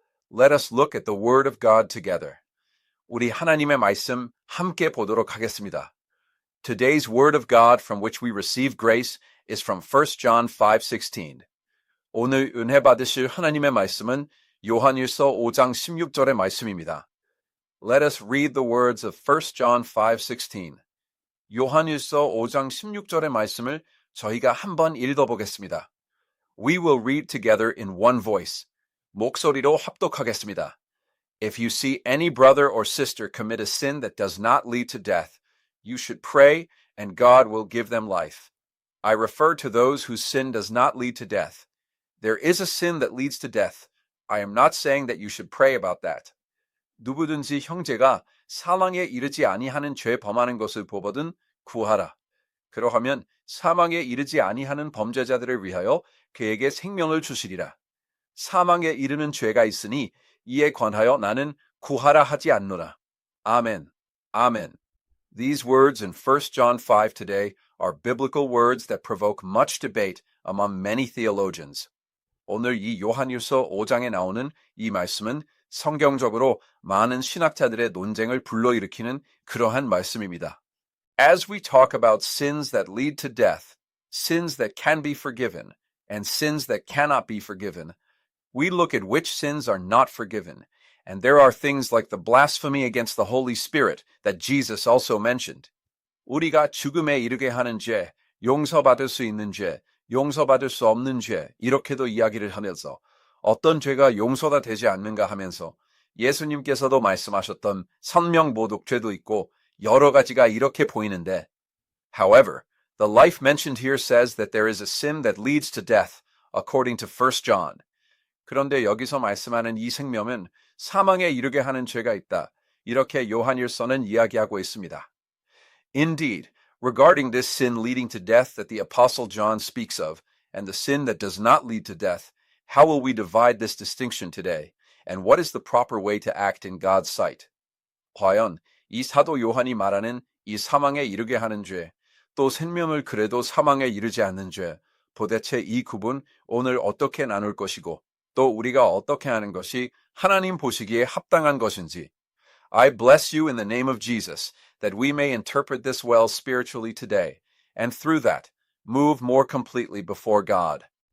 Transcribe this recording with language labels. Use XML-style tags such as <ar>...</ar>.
<en>Let us look at the Word of God together.</en> <ko>우리 하나님의 말씀 함께 보도록 하겠습니다.</ko> <en>Today's Word of God from which we receive grace is from 1 John 5:16.</en> <ko>오늘 은혜 받으실 하나님의 말씀은 요한일서 5장 16절의 말씀입니다.</ko> <en>Let us read the words of 1 John 5:16.</en> <ko>요한일서 5장 16절의 말씀을 저희가 한번 읽어보겠습니다.</ko> <en>We will read together in one voice.</en> <ko>목소리로 합독하겠습니다.</ko> <en>If you see any brother or sister commit a sin that does not lead to death, you should pray and God will give them life. I refer to those whose sin does not lead to death. There is a sin that leads to death. I am not saying that you should pray about that.</en> <ko>누구든지 형제가 사망에 이르지 아니하는 죄 범하는 것을 보거든 구하라. 그러하면 사망에 이르지 아니하는 범죄자들을 위하여 그에게 생명을 주시리라. 사망에 이르는 죄가 있으니 이에 관하여 나는 구하라 하지 않노라. 아멘. 아멘.</ko> <en>These words in 1 John 5 today are biblical words that provoke much debate among many theologians.</en> <ko>오늘 이 요한일서 5장에 나오는 이 말씀은 성경적으로 많은 신학자들의 논쟁을 불러일으키는 그러한 말씀입니다.</ko> <en>As we talk about sins that lead to death, sins that can be forgiven, and sins that cannot be forgiven, we look at which sins are not forgiven, and there are things like the blasphemy against the Holy Spirit that Jesus also mentioned.</en> <ko>우리가 죽음에 이르게 하는 죄, 용서받을 수 있는 죄, 용서받을 수 없는 죄, 이렇게도 이야기를 하면서 어떤 죄가 용서가 되지 않는가 하면서 예수님께서도 말씀하셨던 선명모독죄도 있고 여러 가지가 이렇게 보이는데,</ko> <en>however, the life mentioned here says that there is a sin that leads to death, according to 1 John.</en> <ko>그런데 여기서 말씀하는 이 생명은 사망에 이르게 하는 죄가 있다. 이렇게 요한일서는 이야기하고 있습니다.</ko> <en>Indeed, regarding this sin leading to death that the Apostle John speaks of, and the sin that does not lead to death, how will we divide this distinction today? And what is the proper way to act in God's sight?</en> <ko>과연 이 사도 요한이 말하는 이 사망에 이르게 하는 죄, 또 생명을 그래도 사망에 이르지 않는 죄, 도대체 이 구분 오늘 어떻게 나눌 것이고 또 우리가 어떻게 하는 것이 하나님 보시기에 합당한 것인지.</ko> <en>I bless you in the name of Jesus that we may interpret this well spiritually today, and through that, move more completely before God.</en>